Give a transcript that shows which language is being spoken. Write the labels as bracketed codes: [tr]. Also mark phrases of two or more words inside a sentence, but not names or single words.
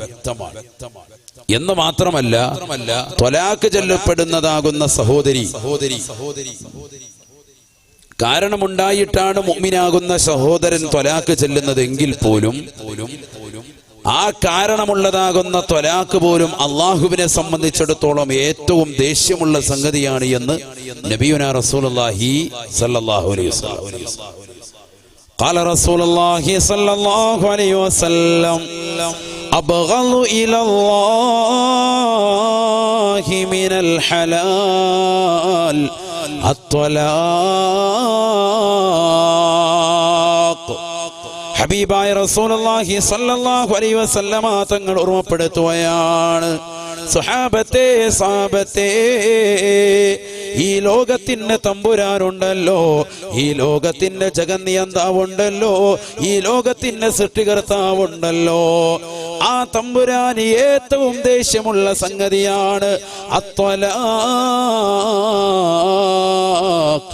[ml] എന്ന് മാത്രമല്ല, ത്വലാഖ് ചൊല്ലപ്പെടുന്നതാകുന്ന സഹോദരി കാരണമുണ്ടായിട്ടാണ് മുഅ്മിനാകുന്ന സഹോദരൻ ത്വലാഖ് ചെല്ലുന്നതെങ്കിൽ പോലും ആ കാരണമുള്ളതാകുന്ന ത്വലാഖ് പോലും അള്ളാഹുവിനെ സംബന്ധിച്ചിടത്തോളം ഏറ്റവും ദേഷ്യമുള്ള സംഗതിയാണ് എന്ന് [ar] نبينا رسول الله صلى الله عليه وسلم. قال رسول الله صلى الله عليه وسلم أبغض إلى الله من الحلال الطلاق. [ml] ഹബീബായ [ar] رسول الله صلى الله عليه وسلم [ml] തങ്ങൾ ഓർമ്മപ്പെടുത്തുകയാണ്, സ്വഹാബത്തെ ഈ ലോകത്തിന്റെ തമ്പുരാനുണ്ടല്ലോ, ഈ ലോകത്തിന്റെ ജഗന്നിയന്താവുണ്ടല്ലോ, ഈ ലോകത്തിന്റെ സൃഷ്ടികർത്താവുണ്ടല്ലോ, ആ തമ്പുരാന് ഏറ്റവും ദേഷ്യമുള്ള സംഗതിയാണ് അത്വലാഖ്.